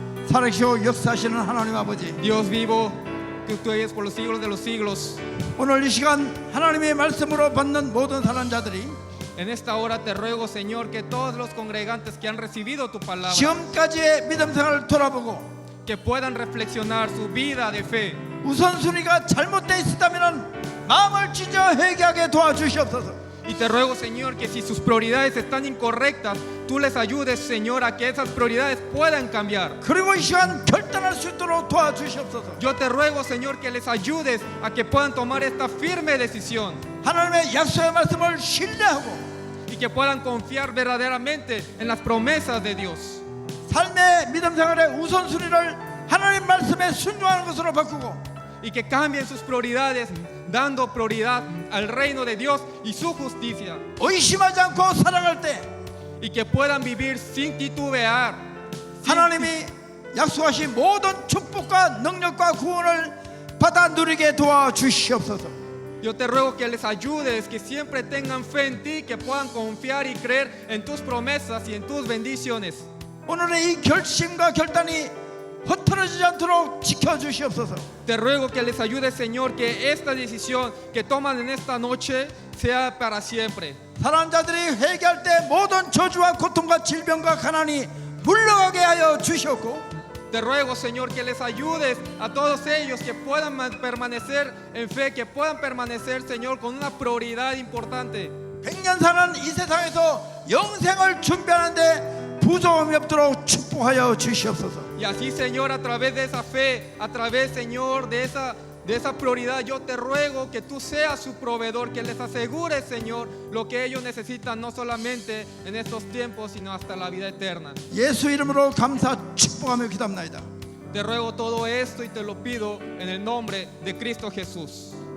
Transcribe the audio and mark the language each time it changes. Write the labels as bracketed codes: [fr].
[ko] 살아계시고 역사하시는 하나님 아버지, [es] Dios vivo, que tú eres por los siglos de los siglos. [ko] 오늘 이 시간 하나님의 말씀으로 받는 모든 사랑자들이 [es] En esta hora te ruego, Señor, que todos los congregantes que han recibido tu palabra, [ko] 지금까지의 믿음 생활을 돌아보고 [es] que puedan reflexionar su vida de fe. [ko] 우선순위가 잘못되어 있었다면 마음을 찢어 회개하게 도와주시옵소서. [es] Y te ruego, Señor, que si sus prioridades están incorrectas, tú les ayudes, Señor, a que esas prioridades puedan cambiar. [ko] 그리고 이 시간 결단할 수 있도록 도와주시옵소서. [es] Yo te ruego, Señor, que les ayudes a que puedan tomar esta firme decisión [ko] 하나님의 약속의 말씀을 신뢰하고 [es] y que puedan confiar verdaderamente en las promesas de Dios. [ko] 삶의 믿음 생활의 우선순위를 하나님 말씀에 순종하는 것으로 바꾸고 [es] Y que cambien sus prioridades, dando prioridad al reino de Dios y su justicia. [ko] 의심하지 않고 살아갈 때 [es] Y que puedan vivir sin titubear. [ko] 하나님이 약속하신 모든 축복과 능력과 구원을 받아 누리게 도와주시옵소서. [es] Yo te ruego que les ayudes, que siempre tengan fe en ti, que puedan confiar y creer en tus promesas y en tus bendiciones. [ko] 오늘의 이 결심과 결단이 흩어지지 않도록 지켜주시옵소서. [es] Te ruego que les ayudes, Señor, que esta decisión que toman en esta noche sea para siempre. [ko] 사람자들이 회개할 때 모든 저주와 고통과 질병과 가난이 물러가게 하여 주시옵고 [es] Te ruego, Señor, que les ayudes a todos ellos que puedan permanecer en fe, que puedan permanecer, Señor, con una prioridad importante. [ko] 100년 사는 이 세상에서 영생을 준비하는데 부족함이 없도록 축복하여 주시옵소서. [es] Y así, Señor, a través de esa fe, a través, Señor, de esa prioridad, yo te ruego que tú seas su proveedor, que les asegures, Señor, lo que ellos necesitan, no solamente en estos tiempos, sino hasta la vida eterna. [ko] 예수 이름으로 감사 축복하며 기도합나이다. [es] Te ruego todo esto y te lo pido en el nombre de Cristo Jesús.